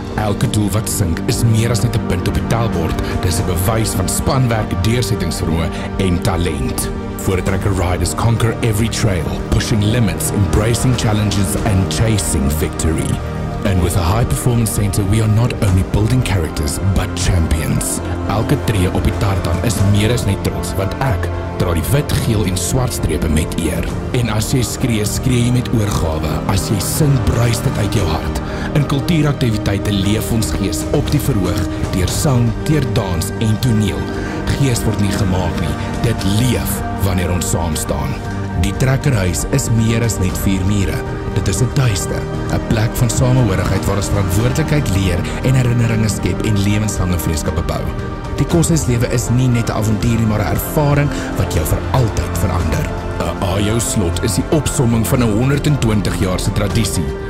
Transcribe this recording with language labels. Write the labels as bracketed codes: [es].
[af] Elke doel wat sink is meer as net 'n punt op die tellbord, dis 'n bewys van spanwerk, deursettingsvermoë en talent. [en] Voortrekker riders conquer every trail, pushing limits, embracing challenges and chasing victory. And with a high-performance center, we are not only building characters, but champions. [af] Elke tree op die tartan is meer as net trots, want ek dra die wit, geel en swart strepe met eer. En as jy skree, skree jy met oorgawe. As jy sing, bruis dit uit jou hart. In kultuuraktiwiteite leef ons gees op die verhoog, deur sang, deur dans en toneel. Gees word nie gemaak nie, dit leef wanneer ons saam staan. Die trekkerhuis is meer as net 4 mure. Dit is 'n tuiste, 'n plek van samehorigheid waar ons verantwoordelikheid leer en herinneringe skep en lewenslange vriendskappe bou. Die koshuislewe is nie net 'n avontuur nie, maar 'n ervaring wat jou vir altyd verander. 'n Ajo slot is die opsomming van 'n 120 jaar se tradisie.